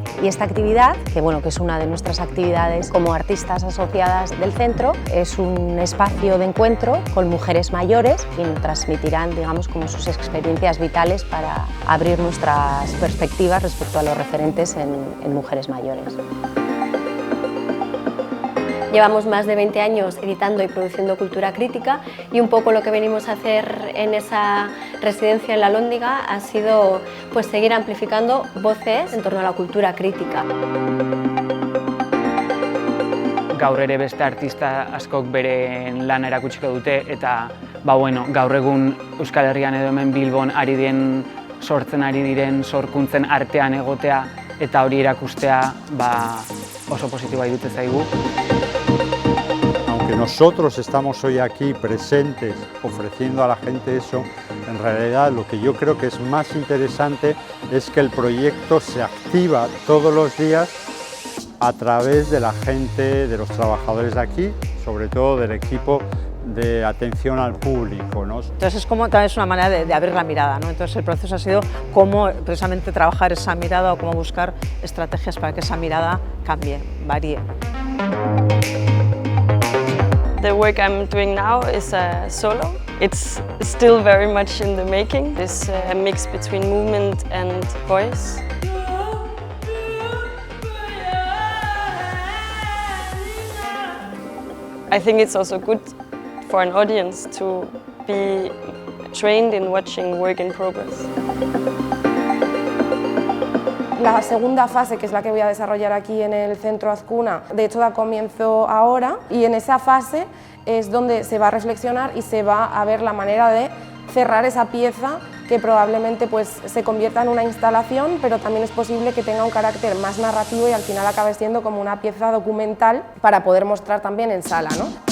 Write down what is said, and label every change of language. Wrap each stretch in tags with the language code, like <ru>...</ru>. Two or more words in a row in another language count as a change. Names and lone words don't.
<es>Y esta actividad, que es una de nuestras actividades como artistas asociadas del centro, es un espacio de encuentro con mujeres mayores y nos transmitirán, digamos, como sus experiencias vitales para abrir nuestras perspectivas respecto a los referentes en mujeres mayores. Llevamos más de 20 años editando y produciendo cultura crítica y un poco lo que venimos a hacer en esa residencia en La Alhóndiga ha sido pues, seguir amplificando voces en torno a la cultura crítica.</es> <eu>Gaur ere beste artista askok beren lana erakutsiko dute eta gaur egun Euskal Herrian edo hemen Bilbon sortzen ari diren sorkuntzen artean egotea eta hori erakustea oso positiboa iruditzen zaigu.</eu> <es>Aunque nosotros estamos hoy aquí presentes ofreciendo a la gente eso, en realidad lo que yo creo que es más interesante es que el proyecto se activa todos los días a través de la gente, de los trabajadores de aquí, sobre todo del equipo de atención al público, ¿no? Entonces es como también es una manera de abrir la mirada, ¿no? Entonces el proceso ha sido cómo precisamente trabajar esa mirada o cómo buscar estrategias para que esa mirada cambie, varíe.</es> <en>The work I'm doing now is a solo. It's still very much in the making. It's a mix between movement and voice. I think it's also good for an audience to be trained in watching work in progress.</en> <es>La segunda fase, que es la que voy a desarrollar aquí en el Centro Azcuna, de hecho da comienzo ahora, y en esa fase es donde se va a reflexionar y se va a ver la manera de cerrar esa pieza que probablemente se convierta en una instalación, pero también es posible que tenga un carácter más narrativo y al final acabe siendo como una pieza documental para poder mostrar también en sala, ¿no?</es>